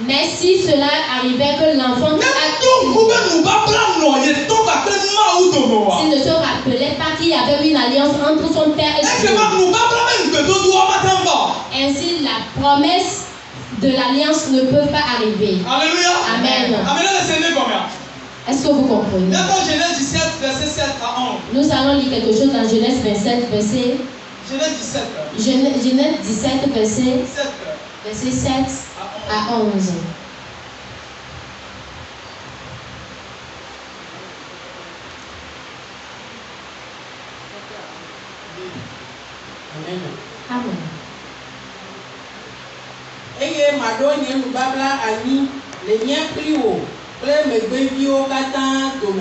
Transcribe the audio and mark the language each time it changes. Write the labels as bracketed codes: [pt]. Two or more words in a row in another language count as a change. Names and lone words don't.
[fr] Mais si cela arrivait que l'enfant s'il ne se rappelait pas qu'il y avait une alliance entre son père et son père, ainsi la promesse de l'alliance ne peut pas arriver. Alléluia. Amen. Est-ce que vous comprenez? Genèse 17, verset 7 à 11. Nous allons lire quelque chose dans Genèse 27, verset. Genèse 17, verset 7 à 11. Amen. [ee] Eye mado nye nubabla ani le nye pliwo kple megbeviwo katã dome.